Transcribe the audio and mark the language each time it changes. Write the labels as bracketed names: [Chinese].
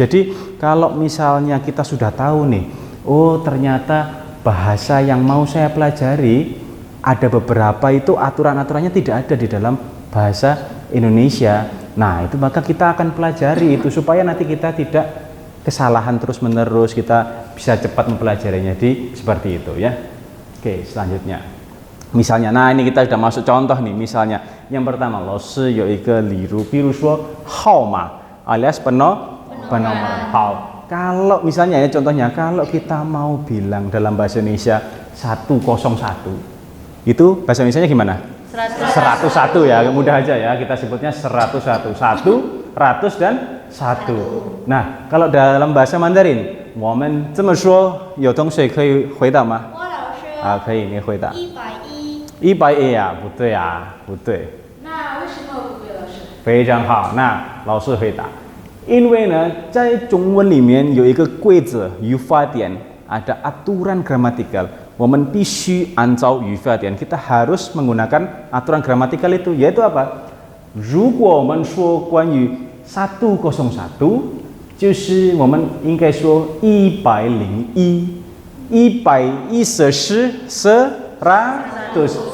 [Indonesian] Jadi kalau misalnya kita sudah tahu nih, oh ternyata bahasa yang mau saya pelajari ada beberapa itu aturan-aturannya tidak ada di dalam bahasa Indonesia. Nah itu maka kita akan pelajari itu supaya nanti kita tidak kesalahan terus-menerus, kita bisa cepat mempelajarinya seperti itu ya. Oke, selanjutnya. Misalnya, nah ini kita sudah masuk contoh nih. Misalnya, yang pertama, [Chinese] 老师有一个例如，比如说号码 [Indonesian] alias penomoran. 好, kalau misalnya ya contohnya, kalau kita mau bilang dalam bahasa Indonesia 101, itu bahasa Indonesianya gimana? 101 ya, mudah aja ya. Kita sebutnya 101, 100 dan 1. Nah, kalau dalam bahasa Mandarin, [Chinese] 我们这么说，有同学可以回答吗？可以，你回答。110啊，不对啊，不对。那为什么不对，老师？非常好，那老师回答。因为呢，在中文里面有一个规则语法典， [Indonesian] ada aturan gramatikal. [Chinese] 我们必须按照语法典 [Indonesian] kita harus menggunakan aturan gramatikal itu, yaitu apa? [Chinese] 如果我们说关于101就是我们应该说101 100 是100 0